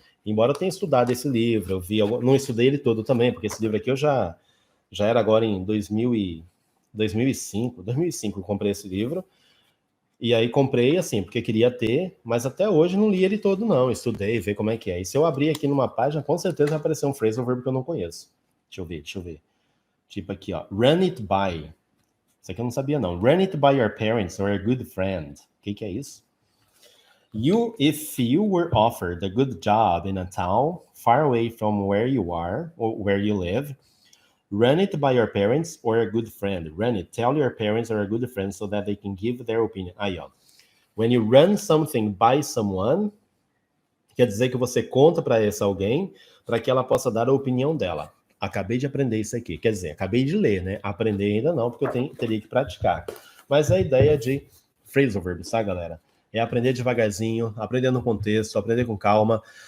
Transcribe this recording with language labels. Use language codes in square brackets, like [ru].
[pt] Embora eu tenha estudado esse livro, eu vi, não estudei ele todo também, porque esse livro aqui eu já era agora em 2005 eu comprei esse livro. E aí comprei, assim, porque queria ter, mas até hoje não li ele todo, não. Estudei, ver como é que é. E se eu abrir aqui numa página, com certeza vai aparecer um phrasal verb que eu não conheço. Deixa eu ver. Tipo aqui, ó. [en] Run it by. [pt] Isso aqui eu não sabia, não. [en] Run it by your parents or a good friend. [pt] O que é isso? [en] If you were offered a good job in a town far away from where you are, or where you live, run it by your parents or a good friend. Run it. Tell your parents or a good friend so that they can give their opinion. [pt] Aí, ó. [en] When you run something by someone, [pt] quer dizer que você conta para essa alguém para que ela possa dar a opinião dela. Acabei de aprender isso aqui. Quer dizer, acabei de ler, né? Aprender ainda não, porque eu teria que praticar. Mas a ideia de phrasal verbs, tá, galera? É aprender devagarzinho, aprender no contexto, aprender com calma.